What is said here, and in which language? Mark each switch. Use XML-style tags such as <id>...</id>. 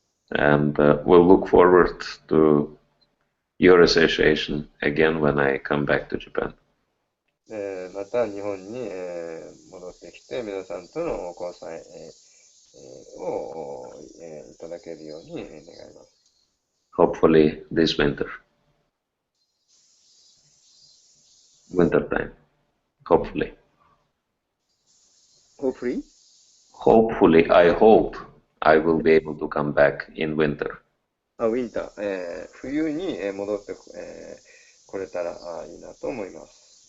<en>And we'll look forward to your association again when I come back to Japan.</en> <ja>また日本に、戻ってきて皆さんとの交際、を、いただけるように願います。</ja> <en>Hopefully this winter. Winter time. Hopefully. Hopefully? Hopefully, I hope I will be able to come back in winter.</en> <ja>ウィンター、冬に戻ってこれたらいいなと思います。</ja>